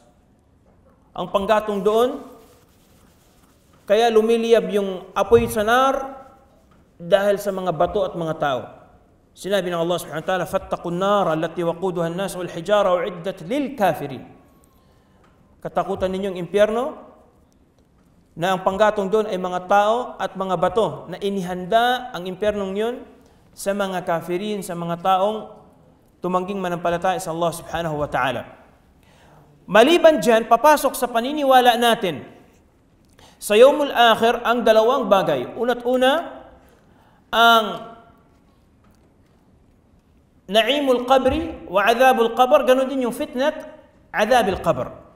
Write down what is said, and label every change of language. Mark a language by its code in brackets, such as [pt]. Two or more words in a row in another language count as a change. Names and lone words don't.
[tl] Ang panggatong doon, kaya lumiliyab yung apoy sa nar dahil sa mga bato at mga tao. Sinabi ng Allah [ar] سبحانه وتعالى, "فاتقوا النار التي وقودها الناس والحجارة أعدت للكافرين." [tl] Katakutan ninyong impyerno na ang panggatong doon ay mga tao at mga bato na inihanda ang impyernong yun sa mga kafirin, sa mga taong tumangging manampalataya sa Allah [ar] سبحانه وتعالى. [tl] Maliban dyan, papasok sa paniniwala natin sa [ar] يوم الآخر [tl] ang dalawang bagay. Una't una, ang [ar] نعيم القبر وعذاب القبر, [tl] ganun din yung [ar] فتنة عذاب القبر.